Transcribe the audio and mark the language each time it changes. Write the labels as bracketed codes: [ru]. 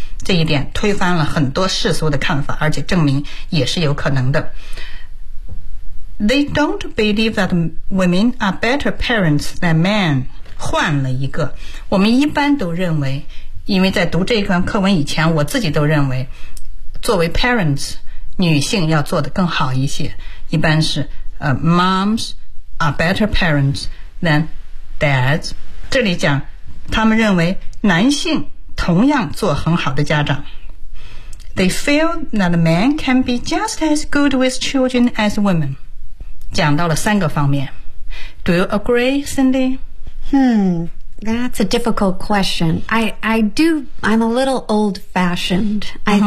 [zh] 这一点推翻了很多世俗的看法，而且证明也是有可能的。 [en] They don't believe that women are better parents than men。 [zh] 换了一个，我们一般都认为，因为在读这一段课文以前，我自己都认为作为 parents 女性要做得更好一些，一般是 [en] moms are better parents than dads。 [zh] 这里讲他们认为男性同样做很好的家长。 [en] They feel that men can be just as good with children as women。 [zh] 讲到了三个方面。 [en] Do you agree, Cindy? That's a difficult question. I'm a little old-fashioned. Uh-huh.